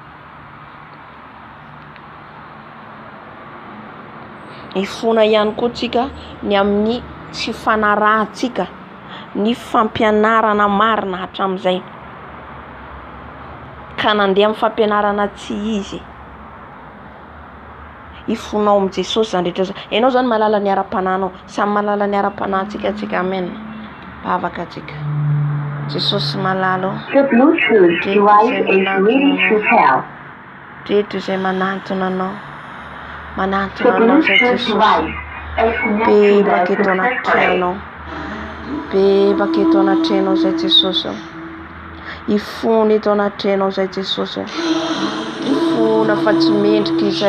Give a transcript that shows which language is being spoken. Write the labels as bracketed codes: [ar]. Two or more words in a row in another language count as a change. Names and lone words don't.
[mg] Hifona ihany koa atsika ny amin'ny tsy fanarahantsika, ny fampianarana marina hatramin'izay. Ka nandeha amin'ny fampianarana tsy izy. Hifonao amin'ny Jesosy zany rehetra zany. Ianao zany malala ny ara-pananao, samy malala ny ara-panatsika. Amen. Bavaka atsika. Jesosy malalo. [en] The Bluetooth device is ready to pair. [mg] Rehetra izay manantona anao. [en] The [mg] Manantona anao zay [en] Bluetooth [mg] Jesosy. [en] device is [mg] Bebaka eto [en] connected [mg] anaty [en] successfully. [mg] trenao. Bebaka eto anaty trenao zay Jesosy. Hifona eto anaty trenao zay Jesosy. Mifona fa tsy mendrika izay.